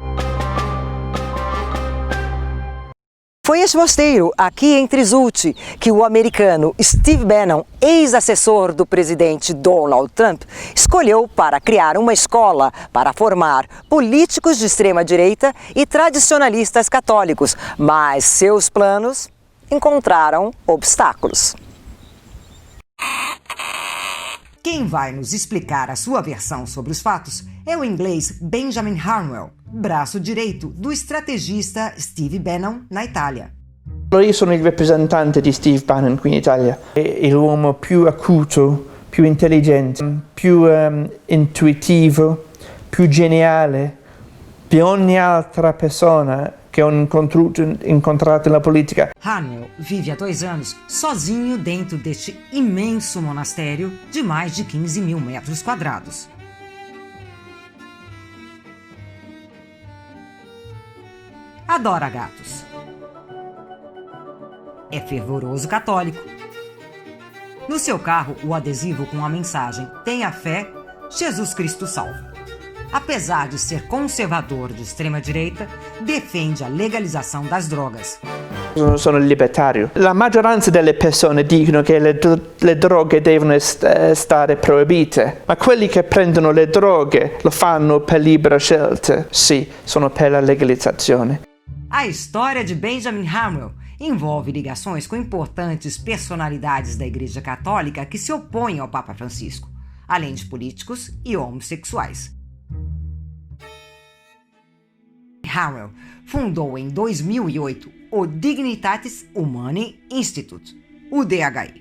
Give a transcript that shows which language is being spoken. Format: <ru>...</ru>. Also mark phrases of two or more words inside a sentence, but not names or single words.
<pt>Foi este mosteiro, aqui em Trisuti, que o americano Steve Bannon, ex-assessor do presidente Donald Trump, escolheu para criar uma escola para formar políticos de extrema-direita e tradicionalistas católicos, mas seus planos encontraram obstáculos. Quem vai nos explicar a sua versão sobre os fatos é o inglês Benjamin Harnwell, braço direito do estrategista Steve Bannon na Itália.</pt> <it>Io sono il rappresentante di Steve Bannon qui in Italia, è l'uomo più acuto, più intelligente, più intuitivo, più geniale di ogni altra persona che ho incontrato</it> <pt>na política. Harnwell vive há 2 anos sozinho dentro deste imenso monastério de mais de 15 mil metros quadrados. Adora gatos. É fervoroso católico. No seu carro, o adesivo com a mensagem "Tenha fé, Jesus Cristo salva". Apesar de ser conservador de extrema-direita, defende a legalização das drogas.</pt> <it>Sono libertario. La maggioranza delle persone dicono che le droghe devono stare proibite, ma quelli che prendono le droghe lo fanno per libera scelta. Sì, sono per la legalizzazione.</it> <pt>A história de Benjamin Harnwell envolve ligações com importantes personalidades da Igreja Católica que se opõem ao Papa Francisco, além de políticos e homossexuais. Harnwell fundou em 2008 o Dignitatis Humanae Institute, o DHI.</pt>